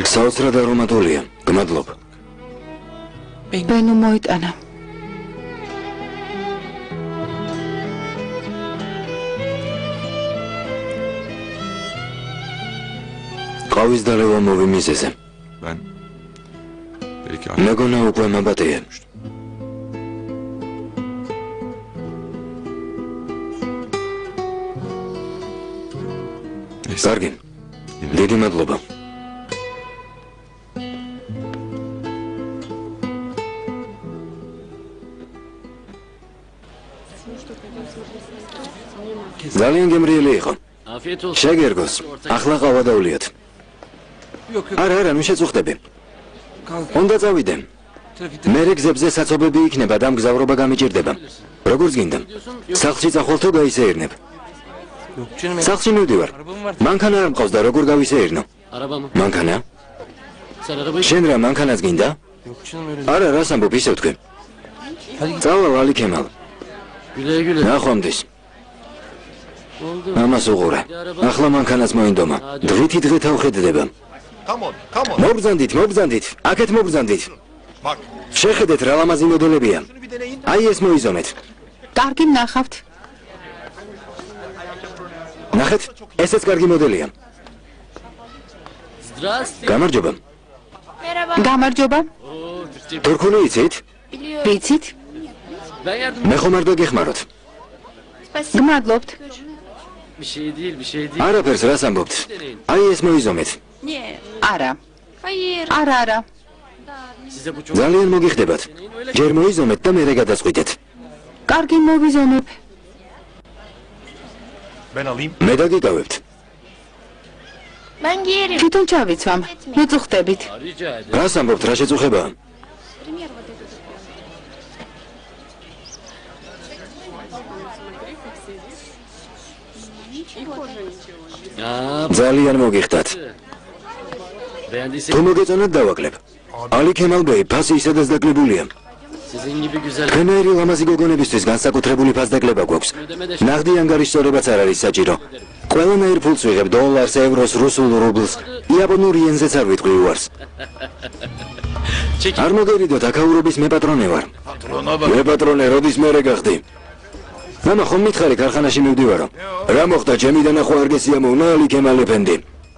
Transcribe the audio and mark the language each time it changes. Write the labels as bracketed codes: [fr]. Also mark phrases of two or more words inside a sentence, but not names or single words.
[ka] საოცრად არომატულია. გმადლობ. ბენუ მოიტანა. ყავის დალევა მოვიმიზეზე. [tr] ben belki [ka] მეგონა უკვე მაბატეა. კარგი. დიდი მადლობა. ძალიან გემრიელი იყო. [tr] Afiyet olsun. [ka] შეგერგოს. ახლა ყავა დავლიოთ. არა, ნუ შეწუხდები. უნდა წავიდე. მერე გზებზე საცობები იქნება და მგზავრობა გამიჭირდება. როგორც გინდა. სახლში წახვალ თუ გაისეირნებ? სახლში მივდივარ. მანქანა არ მყავს და როგორ გავისეირნო? Arabamı. მანქანა? [tr] Sen arabayı... [ka] შენ რა მანქანაც გინდა? არა, რას ამბობ, ისევ თქვენ. წავალ ალი ქემალ. [tr] Güle güle. [ka] ნახვამდის. Oldu. ამას უყურე. ახლა მანქანაც მოინდომა. დღითი დღე თავხედდება. [en] Come on, come on. [ka] მობრძანდით. აქეთ მობრძანდით. Bak. შეხედეთ რა ლამაზი მოდელებია. [tr] Şunu bir deneyin. [ka] აი ეს მოიზონეთ. კარგი ნახავთ. ნახეთ, ესეც კარგი მოდელია. Zdrasty. გამარჯობა. Merhaba. გამარჯობა. [tr] Oo, Türkçe. [ka] თურქული იცით? Biliyorum. ვიცით? [tr] Ben yardım... [ka] მე ხომ არ გაგეხმაროთ. Spasibo. გმადლობთ. [tr] Bir şey değil, bir şey değil. [ka] არაფერს რას ამბობთ? აი ეს მოიზომეთ. Niye? არა. Hayır. არა. [tr] Size bu çok... [ka] ძალიან მოგიხდებათ. ჯერ მოიზომეთ და მერე გადაწყვიტეთ. კარგი მოვიზონებ. [tr] Ben alayım. [ka] მე დაგიკავებთ. [tr] Ben giyerim. [ka] თვითონ ჩავიცვამ. ნუ წუხდებით. [tr] Rica ederim. [ka] რას ამბობთ, რა შეწუხებაა? Aa, ძალიან მოგიხდათ. beğendiysen თუ მოგეწონათ დავაკლებ. ალი ქემალ ბეი ფასი ისედაც დაკლებულია. [tr] sizin gibi güzel... [ka] თქვენაირი ლამაზი გოგონებისთვის განსაკუთრებული ფასდაკლება გვაქვს. ნაღდი ანგარიშწორებაც არ არის საჭირო. ყველანაირ ფულს ვიღებ დოლარს, ევროს, რუსულ რუბლს. იაპონურ იენზეც არ ვიტყვი უარს. არ მოგერიდოთ, აქაურობის მე პატრონე ვარ. [tr] Patrona bak. [ka] მე პატრონე, როდის მერე გახდი? მამა ხომ მითხარი ქარხანაში მივდივარო. რა მოხდა, ჩემი დანახვა არ გესიამოვნა ალი ქემალ ეფენდი?